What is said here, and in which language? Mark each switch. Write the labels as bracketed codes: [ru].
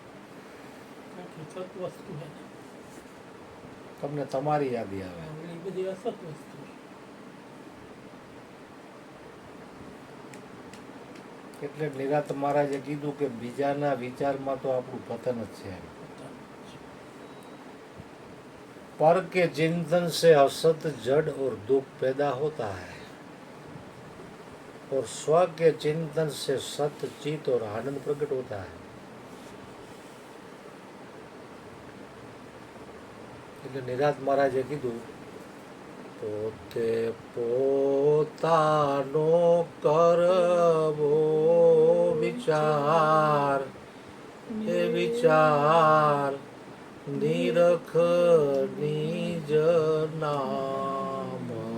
[gu] કારણ કે સત વસ્તુ છે ને. તમને તમારી યાદી આવે. એ બધી અસત વસ્તુ છે. એટલે નિરાત મહારાજે કીધું કે બીજાના વિચારમાં તો આપણું પતન જ છે. [hi] पर के चिंतन से असत जड़ और दुख पैदा होता है और स्व के चिंतन से सत चित और आनंद प्रकट होता है. [gu] એટલે નિરાત મહારાજે કીધું પોતે પોતાનો કરવો વિચાર, એ વિચાર નિરખ નિજ નામ.